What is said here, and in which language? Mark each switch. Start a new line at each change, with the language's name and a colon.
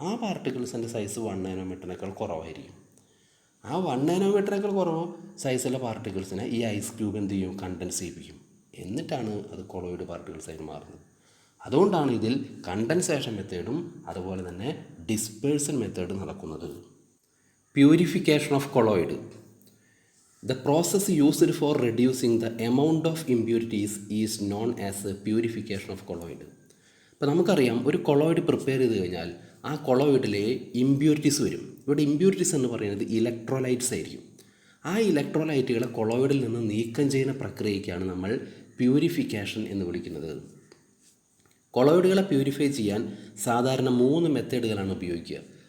Malayalam: ആ പാർട്ടിക്കിൾസിൻ്റെ സൈസ് 1 നാനോമീറ്ററിനേക്കാൾ കുറവായിരിക്കും. ആ 1 നാനോമീറ്ററിനേക്കാൾ കുറവ് സൈസുള്ള പാർട്ടിക്കിൾസിനെ ഈ ഐസ് ക്യൂബ് എന്ത് ചെയ്യും? കണ്ടൻസ് ചെയ്യിപ്പിക്കും. എന്നിട്ടാണ് അത് കൊളോയിഡ് പാർട്ടിക്കിൾസായിട്ട് മാറുന്നത്. അതുകൊണ്ടാണ് ഇതിൽ കണ്ടൻസേഷൻ മെത്തേഡും അതുപോലെ തന്നെ ഡിസ്പേഴ്സൺ മെത്തേഡും നടക്കുന്നത്.
English: Purification of colloid. The process used for reducing the amount of impurities is known as purification of colloid.
Malayalam: ഇപ്പോൾ നമുക്കറിയാം, ഒരു കൊളോയിഡ് പ്രിപ്പയർ ചെയ്ത് കഴിഞ്ഞാൽ ആ കൊളോയിഡിലെ ഇമ്പ്യൂരിറ്റീസ് വരും. ഇവിടെ ഇമ്പ്യൂരിറ്റീസ് എന്ന് പറയുന്നത് ഇലക്ട്രോലൈറ്റ്സ് ആയിരിക്കും. ആ ഇലക്ട്രോലൈറ്റുകളെ കൊളോയിഡിൽ നിന്ന് നീക്കം ചെയ്യുന്ന പ്രക്രിയയ്ക്കാണ് നമ്മൾ പ്യൂരിഫിക്കേഷൻ എന്ന് വിളിക്കുന്നത്. കൊളോയിഡുകളെ പ്യൂരിഫൈ ചെയ്യാൻ സാധാരണ 3 മെത്തേഡുകളാണ് ഉപയോഗിക്കുക.